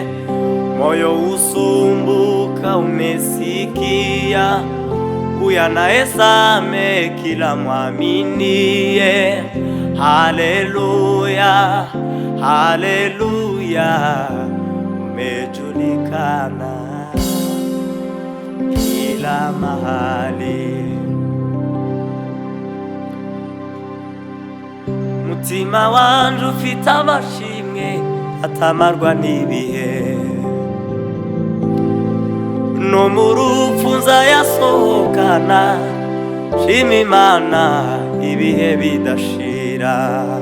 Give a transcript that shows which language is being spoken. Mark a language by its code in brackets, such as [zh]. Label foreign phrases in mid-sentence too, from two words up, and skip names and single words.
[sw] Moyo usumbuka umesikia, uyanaezame kila mwaminie. Haleluya, haleluya, umejulikana kila mahali. [rn] Mutima wanje ufite amashimwe atamarwa n'ibihe, no mu rupfu nzayasohokana. Shima Imana ibihe bidashira.